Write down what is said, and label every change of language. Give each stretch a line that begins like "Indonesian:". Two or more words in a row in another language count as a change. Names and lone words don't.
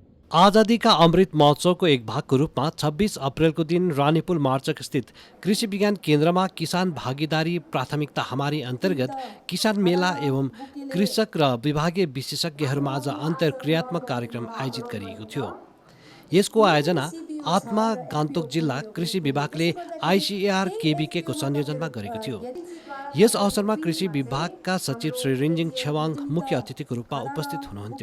Nepali: आजादी का अमृत महोत्सवको एक भागको रूपमा 26 अप्रेलको दिन रानीपुल मार्चक स्थित कृषि विज्ञान केन्द्रमा किसान भागीदारी प्राथमिकता हमारी अन्तर्गत किसान मेला एवं कृषक र विभागीय विशेषज्ञहरूमाझ अन्तर्क्रियात्मक कार्यक्रम आयोजित गरिएको थियो। यसको आयोजना आत्मा गान्तोक जिल्ला कृषि विभागले आइसिएआर केबिके को संयोजनमा गरेको थियो। यस अवसरमा कृषि विभागका सचिव श्री रिन्जिङ छेवाङ मुख्य अतिथिको रूपमा उपस्थित हुनुहुन्थ्यो।